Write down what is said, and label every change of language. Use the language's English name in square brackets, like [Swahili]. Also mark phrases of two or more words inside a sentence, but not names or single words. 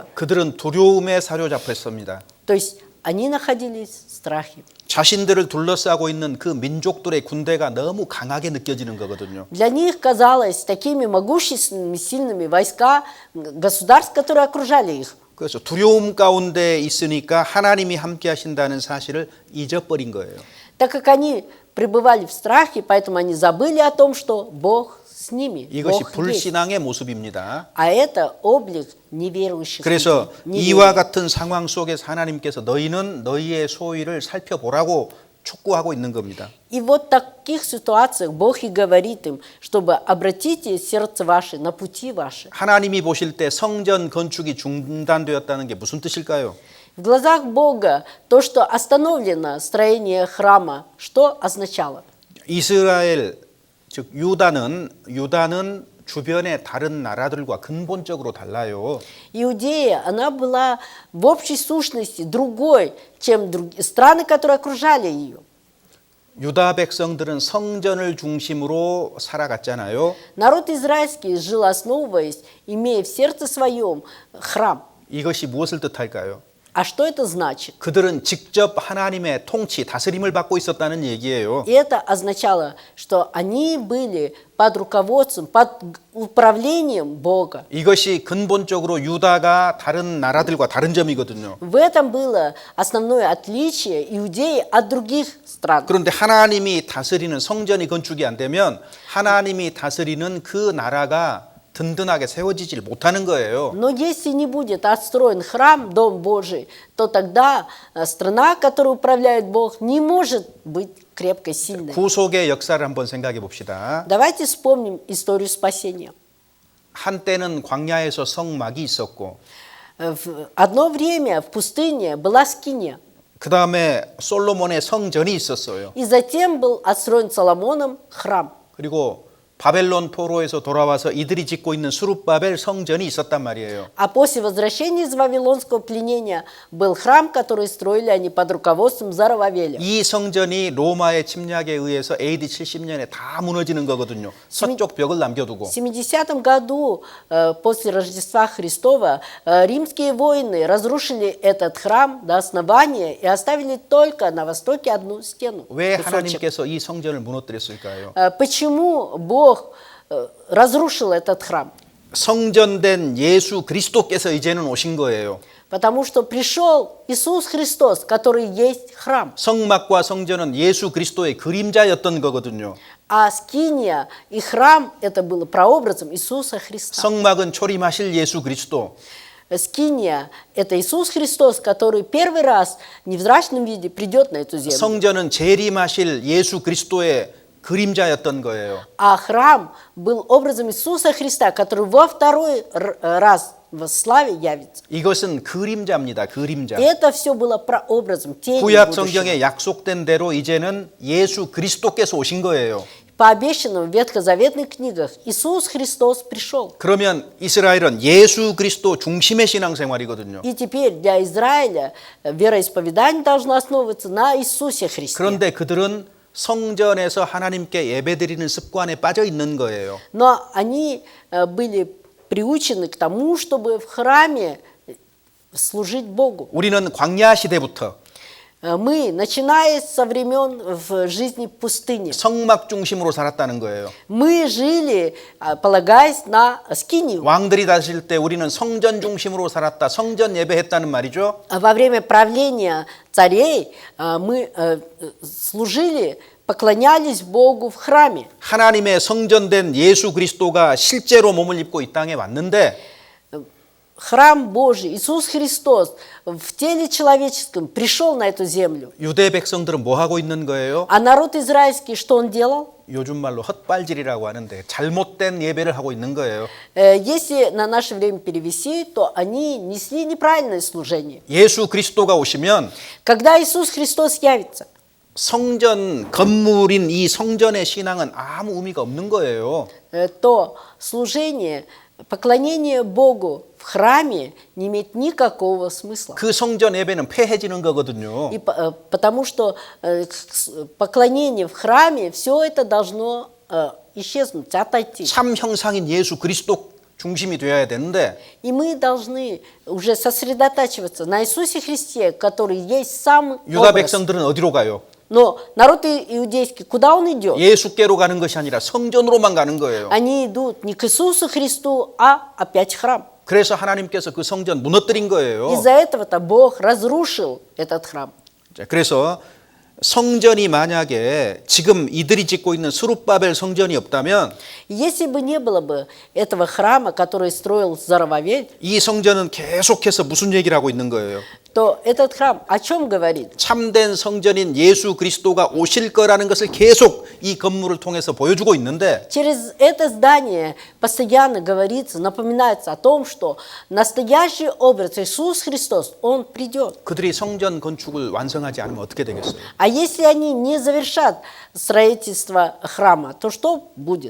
[Korean] 그들은 두려움에 사로잡혔습니다. [Russian] То есть они находились в страхе. [Korean] 자신들을 둘러싸고 있는 그 민족들의 군대가 너무 강하게 느껴지는 거거든요. [Russian] Для них казалось такими могущественными, сильными войска государств, которые окружали их. [Korean] 그래서 두려움 가운데 있으니까 하나님이 함께 하신다는 사실을 잊어버린 거예요. [Russian] Так как они пребывали в страхе, поэтому они забыли о том, что Бог с ними. [Korean] 이것이 [Russian] Бог есть. [Korean] 불신앙의 모습입니다. [Russian] А это облик неверующих. [Korean] 그래서 [Russian] людей, [Korean] 이와 [Russian] неверных. [Korean] 같은 상황 속에서 하나님께서 너희는 너희의 소위를 살펴보라고 촉구하고 있는 겁니다. [Russian] И вот в таких ситуациях Бог и говорит им, чтобы обратите сердце ваше на пути ваши. [Korean] 하나님이 보실 때 성전 건축이 중단되었다는 게 무슨 뜻일까요? [Russian] В глазах Бога то, что остановлено строение храма, что означало? [Korean] 이스라엘 즉 유다는 주변의 다른 나라들과 근본적으로 달라요. [Russian] Иудея, она была в общей сущности другой, чем страны, которые окружали ее. [Korean] 유다 백성들은 성전을 중심으로 살아갔잖아요. [Russian] Народ израильский жил, основываясь, имея в сердце своем храм. [Korean] 이것이 무엇을 뜻할까요? [Russian] А что это значит? [Korean] 그들은 직접 하나님의 통치, 다스림을 받고 있었다는 얘기예요. [Russian] И это означало, что они были под руководством, под управлением Бога. [Korean] 이것이 근본적으로 유다가 다른 나라들과 다른 점이거든요. [Russian] В этом было основное отличие Иудеи от других стран. [Korean] 그런데 하나님이 다스리는 성전이 건축이 안 되면 하나님이 다스리는 그 나라가 든든하게 세워지질 못하는 거예요. [Russian] Но если не будет отстроен храм, Дом Божий, то тогда страна, которой управляет Бог, не может быть крепкой, сильной. [Korean] 구속의 역사를 한번 생각해 봅시다. [Russian] Давайте вспомним историю спасения. [Korean] 한때는 광야에서 성막이 있었고 [Russian] В одно время в пустыне была скиния, [Korean] 그 다음에 솔로몬의 성전이 있었어요. [Russian] и затем был отстроен Соломоном храм. [Korean] 그리고 바벨론 포로에서 돌아와서 이들이 짓고 있는 수룹바벨 성전이 있었단 말이에요. [Russian] А после возвращения из Вавилонского пленения был храм, который строили они под руководством Зарававеля. [Korean] 이 성전이 로마의 침략에 의해서 AD 70년에 다 무너지는 거거든요. 서쪽 벽을 남겨두고. [Russian] В 70 году после Рождества Христова римские воины разрушили этот храм до основания и оставили только на востоке одну стену. [Korean] 왜 [Russian] кусочек. [Korean] 하나님께서 이 성전을 무너뜨렸을까요? [Russian] Почему Бог разрушил этот храм? [Korean] 성전된 예수 그리스도께서 이제는 오신 거예요. [Russian] Потому что пришел Иисус Христос, который есть храм. [Korean] 성막과 성전은 예수 그리스도의 그림자였던 거거든요. [Russian] А скиния и храм это было прообразом Иисуса Христа. [Korean] 성막은 초림하실 예수 그리스도. [Russian] Скиния это Иисус Христос, который первый раз в невзрачном виде придет на эту землю. [Korean] 성전은 재림하실 예수 그리스도의 그림자였던 거예요. [Russian] А храм был образом Иисуса Христа, который во второй раз в славе явится. [Korean] 이것은 그림자입니다. 그림자. [Russian] И это все было прообразом тени [Korean] 구약 [Russian] будущего. [Korean] 성경에 약속된 대로 이제는 예수 그리스도께서 오신 거예요. [Russian] По обещанным в ветхозаветных книгах Иисус Христос пришел. [Korean] 그러면 이스라엘은 예수 그리스도 중심의 신앙생활이거든요. [Russian] И теперь для Израиля вероисповедание должно основываться на Иисусе Христе. [Korean] 그런데 그들은 성전에서 하나님께 예배드리는 습관에 빠져 있는 거예요. [Russian] Но они были приучены к тому, чтобы в храме служить Богу. [Korean] 우리는 광야 시대부터 [Russian] Мы, начиная со времен в жизни пустыни, [Korean] 성막 중심으로 살았다는 거예요. [Russian] мы жили, полагаясь на скинию. [Korean] 왕들이 다스릴 때 우리는 성전 중심으로 살았다. 성전 예배했다는 말이죠. [Russian] Во время правления царей мы служили, поклонялись Богу в храме. [Korean] 하나님의 성전된 예수 그리스도가 실제로 몸을 입고 이 땅에 왔는데 [Russian] Храм Божий, Иисус Христос в теле человеческом пришел на эту землю. [Korean] 유대 백성들은 뭐 하고 있는 거예요? [Russian] А народ израильский, что он делал? [Korean] 요즘 말로 헛발질이라고 하는데 잘못된 예배를 하고 있는 거예요. [Russian] Если на наше время перевести, то они несли неправильное служение. [Korean] 예수 그리스도가 오시면 [Russian] Когда Иисус Христос явится, [Korean] 성전 건물인 이 성전의 신앙은 아무 의미가 없는 거예요. [Russian] то служение, поклонение Богу в храме не имеет никакого смысла. [Korean] 그 성전 예배는 폐해지는 거거든요. [Russian] И потому что поклонение в храме, все это должно исчезнуть, отойти. [Korean] 참 형상인 예수 그리스도 중심이 되어야 되는데 [Russian] И мы должны уже сосредотачиваться на Иисусе Христе, который есть сам [Korean] 유다 [Russian] образ. [Korean] 백성들은 어디로 가요? [Russian] Но народ иудейский, куда он идет? [Korean] 예수께로 가는 것이 아니라 성전으로만 가는 거예요. [Russian] Они идут не к Иисусу Христу, а опять в храм. [Korean] 그래서 하나님께서 그 성전 무너뜨린 거예요. [Russian] Из-за этого-то Бог разрушил этот храм. [Korean] 자, 그래서 성전이 만약에 지금 이들이 짓고 있는 스룹바벨 성전이 없다면 [Russian] Если бы не было бы этого храма, который строил Зарававель, [Korean] 이 성전은 계속해서 무슨 얘기를 하고 있는 거예요? [Russian] то этот храм о чем говорит? [Korean] 참된 성전인 예수 그리스도가 오실 거라는 것을 계속 이 건물을 통해서 보여주고 있는데 [Russian] Через это здание постоянно говорится, напоминается о том, что настоящий образ Иисус Христос, Он придет. [Korean] 그들이 성전 건축을 완성하지 않으면 어떻게 되겠어요? [Russian] А если они не завершат строительство храма, то что будет?